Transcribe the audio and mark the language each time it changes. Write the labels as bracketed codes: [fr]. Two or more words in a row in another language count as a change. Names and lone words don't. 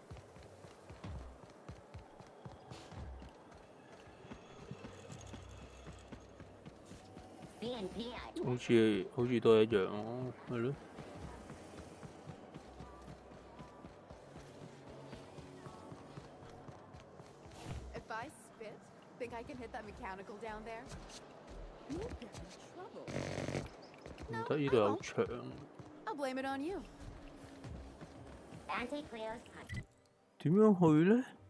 [yue] 好似都係一樣咯，係咯。 [en] If I spit, think I can hit that mechanical down there? You'll get in trouble. [yue] 唔得，呢度有牆。 [en] I'll blame it on you. [yue] 點樣去呢？